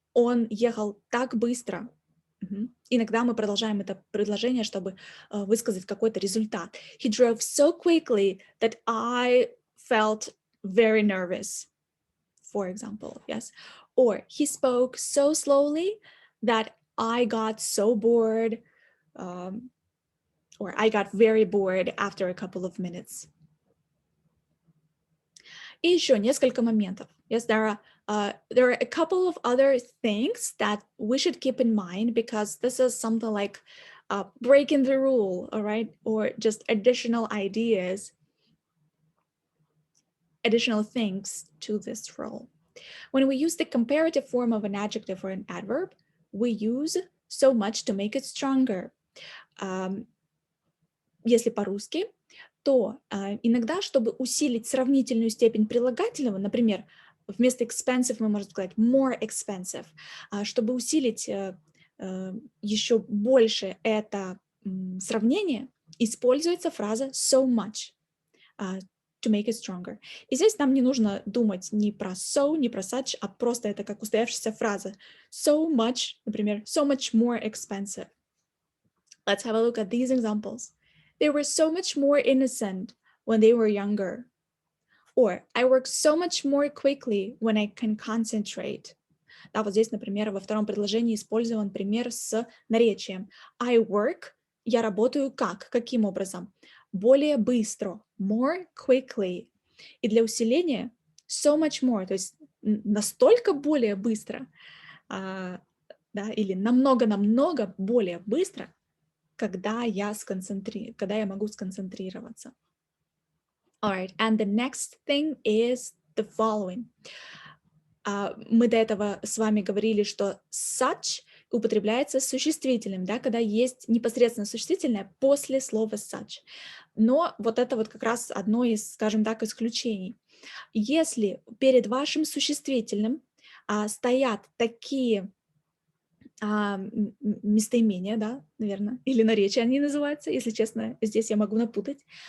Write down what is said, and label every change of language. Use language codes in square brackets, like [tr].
[ru] Он ехал так быстро. Иногда мы продолжаем это предложение, чтобы высказать какой-то результат. [en] He drove so quickly that I felt very nervous, for example, yes. Or he spoke so slowly that I got so bored, or I got very bored after a couple of minutes. [ru] И еще несколько моментов. [en] Yes, there are a couple of other things that we should keep in mind, because this is something like breaking the rule, all right? Or just additional ideas, additional things to this rule. When we use the comparative form of an adjective or an adverb, we use so much to make it stronger. [ru] Если по-русски, то иногда, чтобы усилить сравнительную степень прилагательного, например, вместо expensive мы можем сказать more expensive, чтобы усилить еще больше это сравнение, используется фраза [en] so much to make it stronger. [ru] И здесь нам не нужно думать ни про so, ни про such, а просто это как устоявшаяся фраза. [en] So much, [ru] например, [en] so much more expensive. Let's have a look at these examples. They were so much more innocent when they were younger. Or I work so much more quickly when I can concentrate. [ru] Да, вот здесь, например, во втором предложении использован пример с наречием. [en] I work, [ru] я работаю как? Каким образом? Более быстро. [en] More quickly. [ru] И для усиления so much more, то есть настолько более быстро, да, или намного-намного более быстро, когда я могу сконцентрироваться. [en] All right, and the next thing is the following. [ru] Мы до этого с вами говорили, что such употребляется с существительным, да, когда есть непосредственно существительное после слова such. Но вот это вот как раз одно из, скажем так, исключений. Если перед вашим существительным стоят такие местоимения, да, наверное, или наречия они называются, если честно, здесь я могу напутать.